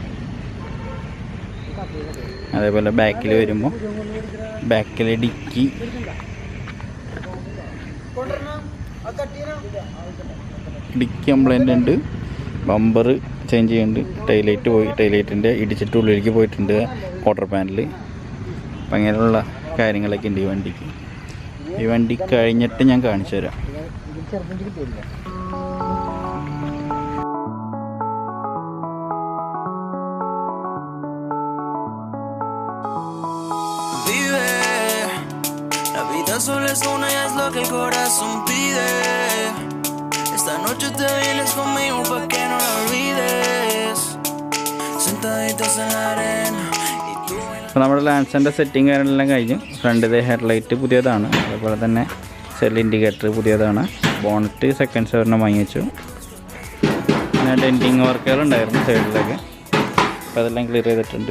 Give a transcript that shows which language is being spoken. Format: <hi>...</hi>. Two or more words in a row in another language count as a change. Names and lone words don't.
<ml>അതേപോലെ ബാക്കിൽ വരുമ്പോൾ ബാക്കിൽ ഡിക്കി, കംപ്ലൈൻ്റ് ഉണ്ട്.</ml> <en>bumper change</en> <ml>ചെയ്യുന്നുണ്ട്. ടൈലൈറ്റ് പോയി, ടൈലൈറ്റിൻ്റെ ഇടിച്ചിട്ട് ഉള്ളിലേക്ക് പോയിട്ടുണ്ട്</ml> <en>quarter panel.</en> <ml>അപ്പം അങ്ങനെയുള്ള കാര്യങ്ങളൊക്കെ ഉണ്ട് ഈ വണ്ടിക്ക്. ഈ വണ്ടി കഴിഞ്ഞിട്ട് ഞാൻ കാണിച്ചു തരാം.</ml> <es>Solo es una y es lo que el corazón pide. Esta noche te vienes conmigo pa' que no la olvides. Sentaditos en la arena.</es> <ml>അപ്പോൾ നമ്മുടെ ലാൻസറിൻ്റെ സെറ്റിങ് കാര്യങ്ങളെല്ലാം കഴിഞ്ഞു. ഫ്രണ്ടിലെ ഹെഡ്ലൈറ്റ് പുതിയതാണ്, അതുപോലെ തന്നെ സെൽ ഇൻഡിക്കേറ്റർ പുതിയതാണ്.</ml> <en>bonnet second</en> <ml>സെവറിനെ വാങ്ങിച്ചു. പിന്നെ ഡെൻറ്റിങ് വർക്കുകളുണ്ടായിരുന്നു സൈഡിലൊക്കെ, അപ്പോൾ അതെല്ലാം ക്ലിയർ ചെയ്തിട്ടുണ്ട്.</ml>